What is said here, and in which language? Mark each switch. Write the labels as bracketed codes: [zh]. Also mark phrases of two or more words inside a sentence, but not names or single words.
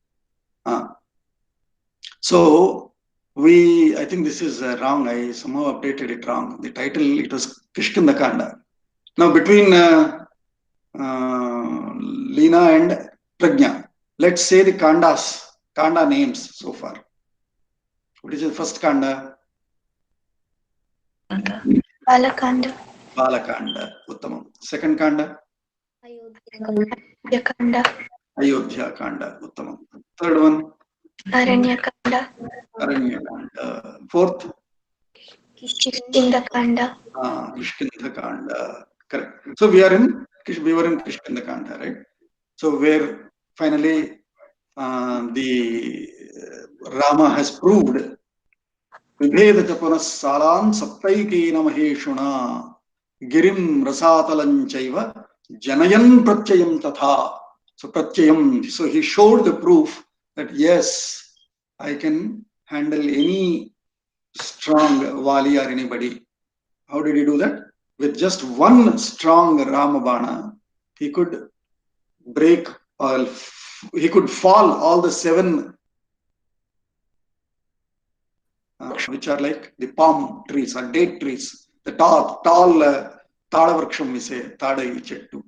[en] So I think this is wrong. I somehow updated it wrong. The title, it was Kishkinda Kanda. Now between Leena and Prajna, let's say the Kanda names so far. What is the first Kanda? Balakanda. Balakanda, Uttamam. Second Kanda? Ayodhya-kanda. Ayodhya Kanda, Uttamam. Third one? Aranya-kanda. Aranya-kanda. Fourth? Kishkinda-kanda. Kishkinda-kanda. Correct. So we were in Kishkinda-kanda, right? So where finally the Rama has proved [sa] Vibheda Salan Saptaikena Maheshuna Girim Rasatalanchaiva Janayan Pratyayam Tatha. [en] So Pratyayam, so he showed the proof that yes, I can handle any strong Vali or anybody. How did he do that? With just one strong Ramabana, he could break or he could fall all the 7 which are like the palm trees or date trees, the tall [sa] Tada Vriksham [en] we say, [te] Tada Chettu.